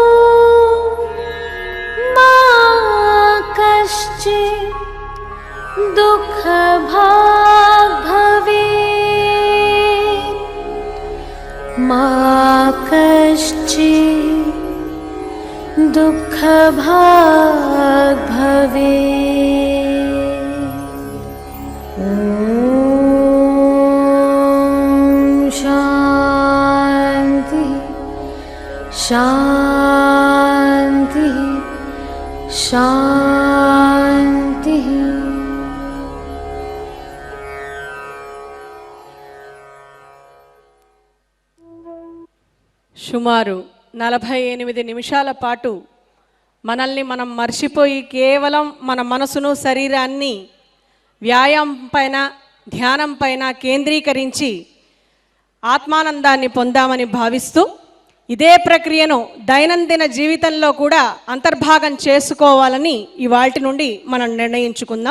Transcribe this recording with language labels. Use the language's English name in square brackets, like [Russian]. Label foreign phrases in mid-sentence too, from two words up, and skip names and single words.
[Sanskrit] मा कश्चित् दुःखभाग् भवेत्, मा कश्चित् दुःखभाग् भवेत्। ॐ शान्ति शान्ति शान्ति। [Telugu] సుమారు 48 నిమిషాల పాటు మనల్ని మనం మర్చిపోయి కేవలం మన మనసును శరీరాన్ని వ్యాయామం పైన ధ్యానం పైన కేంద్రీకరించి ఆత్మానందాన్ని పొందామని భావిస్తూ ఇదే ప్రక్రియను దైనందిన జీవితంలో కూడా అంతర్భాగం చేసుకోవాలని ఇవాల్టి నుండి మనం నిర్ణయించుకుందాం.